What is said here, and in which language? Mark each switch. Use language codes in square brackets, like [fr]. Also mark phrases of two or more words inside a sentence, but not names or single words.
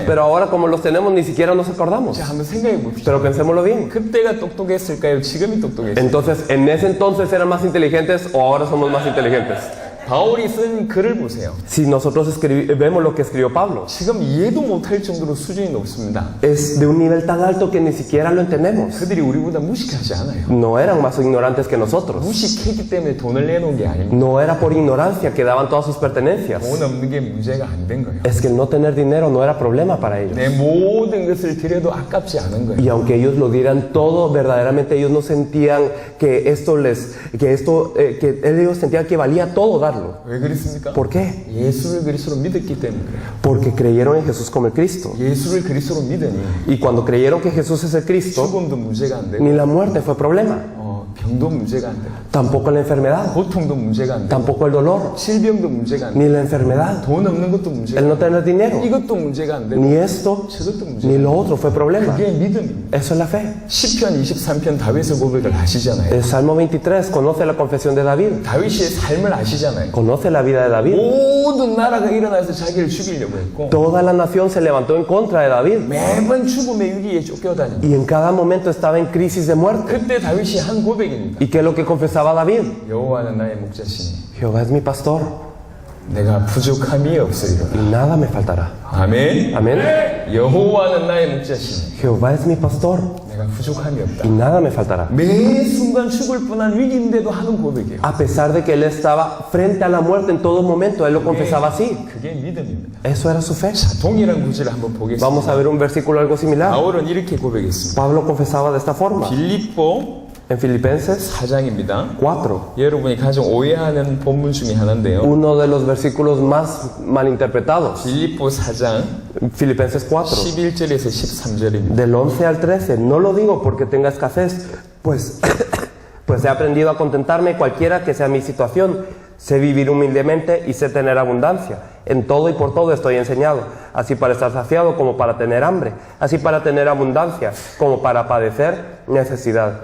[es] Pero ahora como los tenemos ni siquiera nos acordamos. [ko] 자, 한번 생각해 봅시다. [es] Pero pensémoslo bien. [ko] 그때가 똑똑했을까요? 지금이 똑똑했을까요? [es] Entonces, ¿en ese entonces eran más inteligentes o ahora somos más inteligentes? [ko] 바울이 쓴 글을 보세요. [es] Si nosotros vemos lo que escribió Pablo, [ko] 지금 이해도 못할 정도로 수준이 높습니다. [es] es de un nivel tan alto que ni siquiera lo entendemos. [ko] 그들이 우리보다 무식하지 않아요. [es] No eran más ignorantes que nosotros. [ko] 무식했기 때문에 돈을 내놓은 게 아닙니다. [es] No era por ignorancia que daban todas sus pertenencias. [ko] 돈 없는 게 문제가 안 된 거예요. [es] Es que el no tener dinero no era problema para ellos. [ko] 내 모든 것을 드려도 아깝지 않은 거예요. [es] Y aunque ellos lo dieran todo, verdaderamente ellos no sentían que que ellos sentían que valía todo darlo. [ko] 왜 그랬습니까? [es] ¿Por qué? [ko] 예수를 그리스도로 믿었기 때문에 그래요. [es] Porque creyeron en Jesús como el Cristo. [ko] 예수를 그리스도로 믿으니 [es] Y cuando creyeron que Jesús es el Cristo, [ko] 죽음도 문제가 안 되고 [es] ni la muerte fue problema, [ko] 병도 문제가 안 되고 [es] tampoco la enfermedad, [ko] 고통도 문제가 안 되고 [es] tampoco el dolor, [ko] 질병도 문제가 안 되고 [es] ni la enfermedad, [ko] 돈 없는 것도 문제가 [es] el [ko] 안 [es] no tener dinero, [ko] 되고 이것도 문제가 안 되고 [es] ni esto, [ko] 저것도 문제가 [es] ni [ko] 안 [es] lo [ko] 되고 [es] otro fue problema. [ko] 그게 믿음입니다. [es] Eso es la fe. [ko] 시편 23편 다윗의 고백을 아시잖아요. [es] El Salmo 23 conoce la confesión de David, [ko] 다윗의 삶을 아시잖아요. [es] conoce la vida de David. [ko] 모든 나라가 일어나서 자기를 죽이려고 했고 [es] Toda la nación se levantó en contra de David [ko] 매번 죽음의 위기에 쫓겨다니고 [es] y en cada momento estaba en crisis de muerte. [ko] 그때 다윗이 한 고백입니다. [es] ¿Y qué es lo que confesaba David? [ko] 여호와는 나의 목자시니 [es] Jehová es mi pastor [ko] 내가 부족함이 없으리로다. [es] y nada me faltará. [ko] 아멘. [es] Amén. [ko] 여호와는 나의 목자시니 [es] Jehová es mi pastor [ko] 내가 부족함이 없다. [es] y nada me faltará. [ko] 매 순간 죽을 뻔한 위기인데도 하는 고백이에요. [es] A pesar de que él estaba frente a la muerte en todo momento, él lo confesaba así. [ko] 그게 믿음입니다. [es] Eso era su fe. [ko] 자, 동일한 구절을 한번 보겠습니다. [es] Vamos a ver un versículo algo similar. [ko] 바울은 이렇게 고백했습니다. [es] Pablo confesaba de esta forma. [ko] 빌립보 [es] En Filipenses [ko] 4장입니다. [es] 4, [ko] 여러분이 가장 오해하는 본문 중에 하나인데요. [es] uno de los versículos más malinterpretados. [ko] 빌립보 4장 [es] Filipenses 4, [ko] 11절에서 13절입니다. [es] del 11 al 13. No lo digo porque tenga escasez, pues he aprendido a contentarme cualquiera que sea mi situación. Sé vivir humildemente y sé tener abundancia. En todo y por todo estoy enseñado, así para estar saciado como para tener hambre, así para tener abundancia como para padecer necesidad.